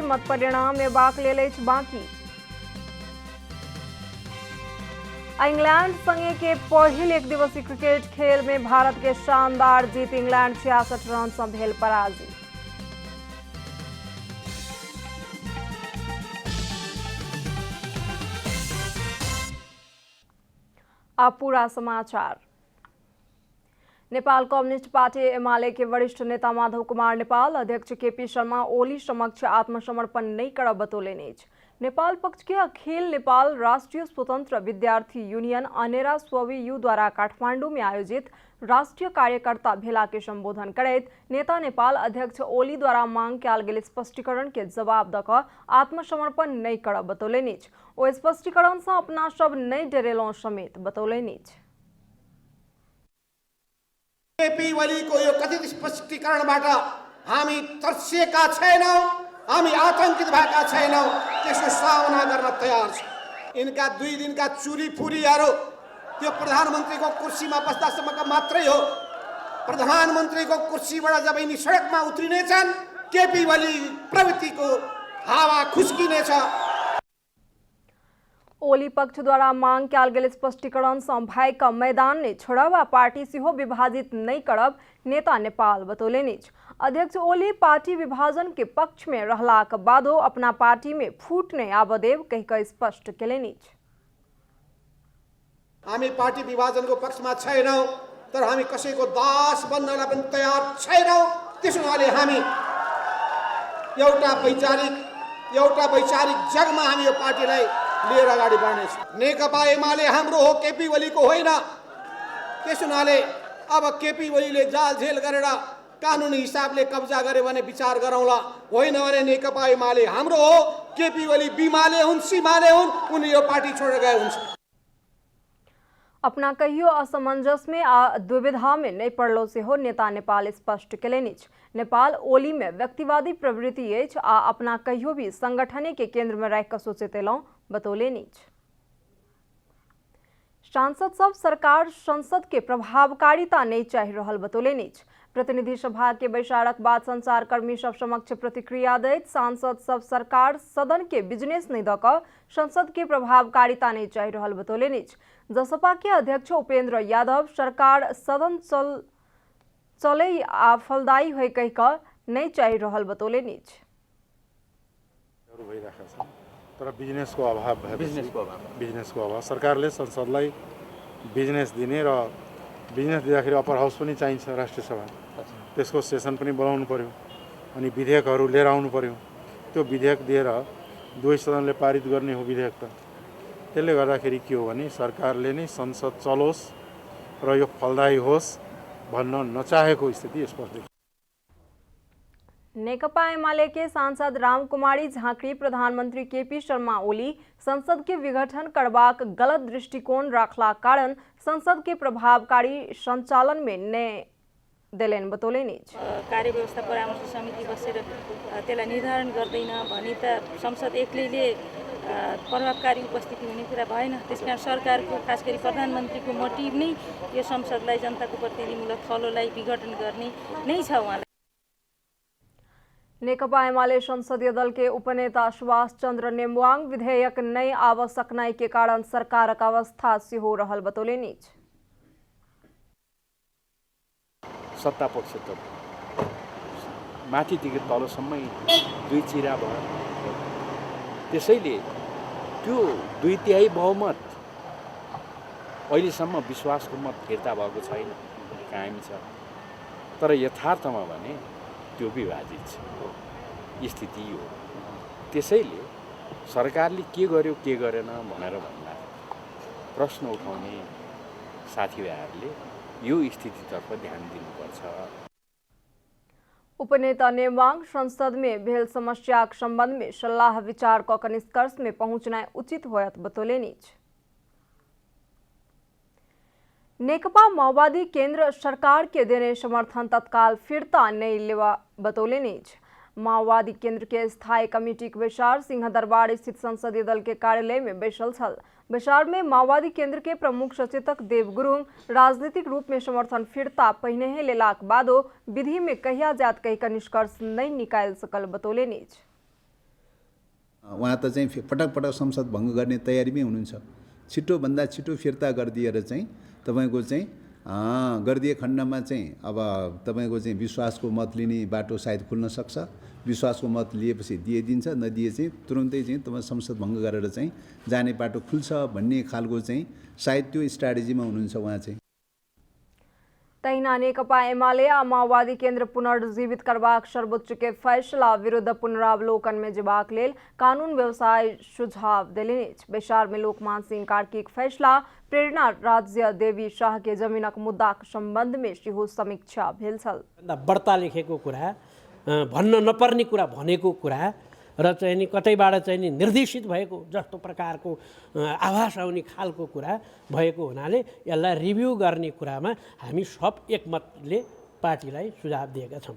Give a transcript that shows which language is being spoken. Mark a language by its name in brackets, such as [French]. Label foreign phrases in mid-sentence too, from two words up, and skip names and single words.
[Maithili] मत परिणाम एबाक लेल अछि बाकी। इंग्लैंड संगे के पहिल एक दिवसीय क्रिकेट खेल में भारत के शानदार जीत। इंग्लैंड 66 रन सँ भेल पराजित। अब पूरा समाचार। नेपाल कम्युनिस्ट पार्टी एमाले के वरिष्ठ नेता माधव कुमार नेपाल अध्यक्ष केपी शर्मा ओली समक्ष आत्मसमर्पण नहीं करब बतौलनि अछि। नेपाल पक्ष के अखिल नेपाल राष्ट्रीय स्वतंत्र विद्यार्थी यूनियन अनेरा स्ववी यू द्वारा काठमांडू में आयोजित राष्ट्रीय कार्यकर्ता भेला के संबोधन करैत नेता नेपाल अध्यक्ष ओली द्वारा मांग कयल गेल स्पष्टीकरण के जवाब द क आत्मसमर्पण नहीं करब बतौलनि अछि। ओ स्पष्टीकरण सँ अपना सब नहीं डरेलौं समेत बतौलनि अछि। [Nepali] केपी ओलीको यो कथित स्पष्टीकरणबाट हामी तर्सिएका छैनौं, हामी आतंकित भएका छैनौं, त्यसको सामना गर्न तयार छौं। इनका 2 दिनका चुरी फुरीहरू त्यो प्रधानमन्त्रीको कुर्सीमा बस्दासम्मका मात्रै हो। प्रधानमन्त्रीको कुर्सीबाट जब यिनी सडकमा उत्रिनेछन्, केपी ओली प्रवृत्तिको हावा खुस्किनेछ। [Maithili] ओली पक्ष द्वारा मांग कयल गेल स्पष्टीकरण सँ भयक मैदान नहीं छोड़ब आ पार्टी सेहो विभाजित नहीं करब नेता नेपाल बतौलनि अछि। अध्यक्ष ओली पार्टी विभाजन के पक्ष में रहलाक बादो अपना पार्टी में फूट नहीं आबऽ देब कहि कऽ स्पष्ट केलनि अछि। [Nepali] हामी पार्टी विभाजनको पक्षमा छैनौं, तर हामी कसैको दास बन्नलाई पनि तयार छैनौं। त्यसो हुनाले हामी एउटा वैचारिक जगमा हामी यो पार्टीलाई लिएर अगाडि बढ्नेछौँ। नेकपा एमाले हाम्रो हो, केपी ओलीको होइन। त्यसो हुनाले अब केपी ओलीले जालझेल गरेर कानुनी हिसाबले कब्जा गरे भने विचार गरौँला, होइन भने नेकपा एमाले हाम्रो हो। केपी ओली बिमाले हुन्, सीमाले हुन्, उनी यो पार्टी छोडेर गए हुन्छ। [Maithili] अपना कहियो असमंजस में आ दुविधा में नहीं पड़लो से हो नेता नेपाल स्पष्ट केलनि अछि। नेपाल ओली में व्यक्तिवादी प्रवृत्ति अछि आ अपना कहियो भी संगठने के केंद्र में रह कर सोचैत एलौं बतौलनि अछि। सांसद सब सरकार संसद के प्रभावकारिता नहीं चाहि रहल बतौलनि अछि। प्रतिनिधि सभा के बैसारक बाद संचारकर्मी सब समक्ष प्रतिक्रिया दैत सांसद सब सरकार सदन के बिजनेस नहीं द क संसद के प्रभावकारिता नहीं चाहि रहल बतौलनि अछि। जसपा के अध्यक्ष उपेंद्र यादव सरकार सदन चले आ फलदायी होय कहि क नहीं चाहि रहल बतौलनि अछि। [Nepali] तर बिजनेसको अभाव सरकारले संसदलाई बिजनेस दिने र बिजनेस दिँदाखेरि [English] upper house [Nepali] पनि चाहिन्छ राष्ट्रिय सभा, त्यसको सेसन पनि बोलाउनु पर्यो अनि विधेयकहरू लिएर आउनु पर्यो। त्यो विधेयक दिएर दुवै सदनले पारित गर्ने हो विधेयक त। त्यसले गर्दाखेरि के हो भने सरकारले नै संसद चलोस् र यो फलदायी होस् भन्न नचाहेको स्थिति स्पष्ट देखिन्छ। [Maithili] नेकपा एमाले के सांसद रामकुमारी झाँक्री प्रधानमंत्री केपी शर्मा ओली संसद के विघटन करबाक गलत दृष्टिकोण राखला कारण संसद के प्रभावकारी संचालन में ने देलेन बतौलनि अछि। [Nepali] कार्य व्यवस्था परामर्श समिति बसेर त्यसलाई निर्धारण गर्दैन भने त संसद एक्लैले प्रभावकारी उपस्थिति हुने कुरा भएन। त्यसकारण सरकारको खास गरी प्रधानमन्त्रीको मोटिभ नै यो संसदलाई जनताको प्रतिनिधिमूलक थलोलाई विघटन गर्ने नै छ। उहाँलाई [Maithili] नेकपा एमाले संसदीय दल के उपनेता सुभाष चंद्र नेमुवाङ विधेयक नहीं आव सकनाई के कारण सरकारक अवस्था सेहो रहल बतौलनि अछि। [Nepali] सत्ता पक्ष त माथिदेखि तलसम्मै दुई चिरा भयो। त्यसैले त्यो 2/3 बहुमत अहिलेसम्म विश्वासको मत फिर्ता भएको छैन, कायम छ। तर यथार्थमा भने त्यो विभाजित छ स्थिति हो। त्यसैले सरकारले के गर्यो के गरेन भनेर भन्दा प्रश्न उठाउने साथीभाइहरूले यो स्थितितर्फ ध्यान दिनुपर्छ। [Maithili] उपनेता नेवांग संसद में भेल समस्या के संबंध में सलाह विचार क निष्कर्ष में पहुंचना उचित होयत बतौले नीच। नेकपा माओवादी केंद्र सरकार के देने समर्थन तत्काल फिरता नहीं लेवा बतौले नीच। माओवादी केंद्र के स्थायी कमेटी के विचार सिंह दरबार स्थित संसदीय दल के कार्यालय में बैसल छल। विचार में माओवादी केंद्र के प्रमुख सचेतक देव गुरुङ राजनीतिक रूप में समर्थन फिरता पहिने लेलाक बादो विधि में कहिया जात कही का निष्कर्ष नहीं निकाल सकल बतौले नीच। [Nepali] उहाँ त चाहिँ पटक पटक संसद भङ्ग गर्ने तयारीमै हुनुहुन्छ। छिटो भन्दा छिटो फिर्ता गरिदिएर चाहिँ तपाईको चाहिँ गरिदिए खण्डमा चाहिँ अब तपाईको चाहिँ विश्वासको मत लिने बाटो सायद खुल्न सक्छ। विश्वासको मत लिएपछि दिइदिन्छ, नदिए चाहिँ तुरुन्तै चाहिँ तपाईँ संसद भङ्ग गरेर चाहिँ जाने बाटो खुल्छ भन्ने खालको चाहिँ सायद त्यो स्ट्राटेजीमा हुनुहुन्छ उहाँ चाहिँ। [Maithili] तहिना नेकपा एमाले माओवादी केंद्र पुनर्जीवित करबाक सर्वोच्च के फैसला विरुद्ध पुनरावलोकन में जेबाक लेल कानून व्यवसाय सुझाव देलनि। विचार में लोकमान सिंह कार्की फैसला प्रेरणा राज्य देवी शाह के जमीनक मुद्दा संबंध में सेहो समीक्षा भेल छल। [Nepali] बढ्ता लेखेको कुरा भन्न नपर्ने कुरा भनेको कुरा र चाहिँ नि कतैबाट चाहिँ नि निर्देशित भएको जस्तो प्रकारको आभास आउने खालको कुरा भएको हुनाले यसलाई रिभ्यू गर्ने कुरामा हामी सब एकमतले पार्टीलाई सुझाव दिएका छौं।